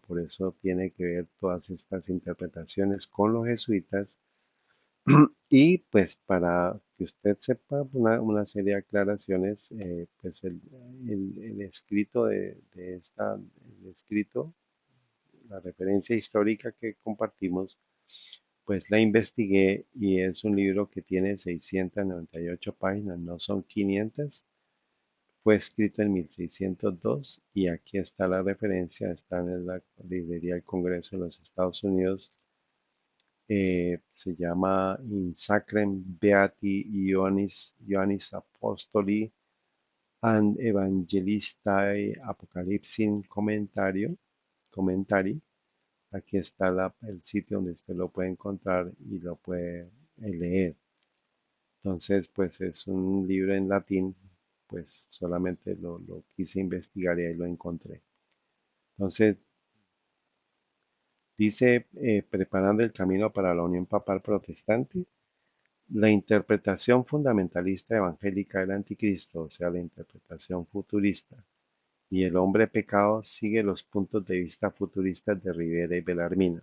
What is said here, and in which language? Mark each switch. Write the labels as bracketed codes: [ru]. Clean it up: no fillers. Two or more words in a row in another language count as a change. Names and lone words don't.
[es] Por eso tiene que ver todas estas interpretaciones con los jesuitas, Y pues para que usted sepa una serie de aclaraciones, pues el escrito el escrito, la referencia histórica que compartimos, pues la investigué y es un libro que tiene 698 páginas, no son 500. Fue escrito en 1602 y aquí está la referencia, está en la librería del Congreso de los Estados Unidos. Se llama In Sacrem Beati Ioannis Apostoli and Evangelistae Apocalypsin Commentary. Aquí está el sitio donde usted lo puede encontrar y lo puede leer. Entonces, pues es un libro en latín, pues solamente lo quise investigar y ahí lo encontré. Entonces, dice, preparando el camino para la unión papal protestante, la interpretación fundamentalista evangélica del anticristo, o sea, la interpretación futurista, y el hombre pecado sigue los puntos de vista futuristas de Rivera y Bellarmina.